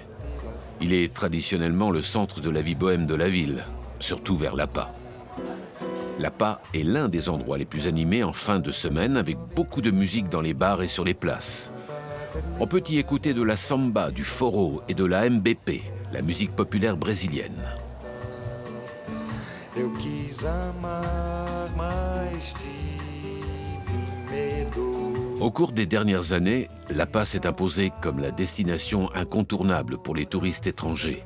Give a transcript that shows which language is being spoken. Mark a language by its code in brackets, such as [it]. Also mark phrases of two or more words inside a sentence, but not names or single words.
[fr] Il est traditionnellement le centre de la vie bohème de la ville, surtout vers Lapa. Lapa est l'un des endroits les plus animés en fin de semaine, avec beaucoup de musique dans les bars et sur les places. On peut y écouter de la samba, du forró et de la MBP, la musique populaire brésilienne. [pt] Eu quis amar, mas tive medo. [fr] Au cours des dernières années, La Paz s'est imposée comme la destination incontournable pour les touristes étrangers.